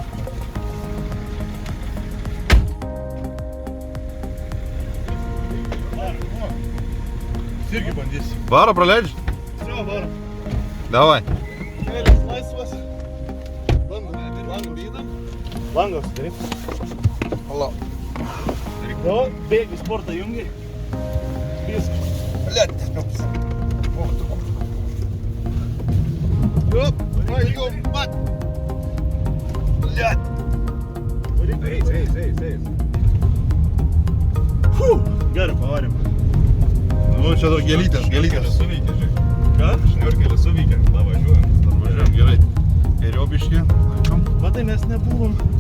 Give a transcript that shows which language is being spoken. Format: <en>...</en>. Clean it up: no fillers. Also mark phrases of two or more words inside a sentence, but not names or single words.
<lt>Irgi bandysiu. Varo praleidži? Čia, varo. Davai. Kelias laisvas. Langas, taip. Hala. Jo, bėgi sportą jungi. Viskas.</lt> <ru>Блядь, ох ты курва. Ёп, твою мать. Блядь.</ru> <lt>Eis. Gerai, pavarėm. Nu, čia dar gėlytės. Suveikė, žiūrėk. Ką? Šniurkelį suveikė, tada važiuojam. Važiuojam, gerai. Geriau biškį. Matai, mes nebuvom.</lt>